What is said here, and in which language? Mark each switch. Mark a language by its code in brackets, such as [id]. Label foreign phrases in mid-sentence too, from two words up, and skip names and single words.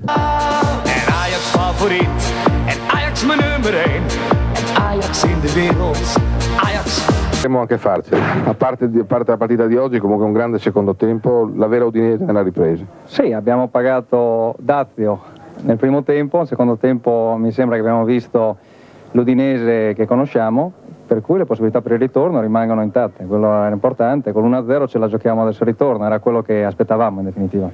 [nl] Ajax favoriet, Ajax mijn nummer 1, Ajax in de wereld, Ajax. [it] Potremmo anche farcela, a parte la partita di oggi, comunque un grande secondo tempo, la vera Udinese nella ripresa. Sì, abbiamo pagato dazio nel primo tempo, nel secondo tempo mi sembra che abbiamo visto l'Udinese che conosciamo, per cui le possibilità per il ritorno rimangono intatte, quello era importante, con l'1-0 ce la giochiamo adesso il ritorno, era quello che aspettavamo in definitiva.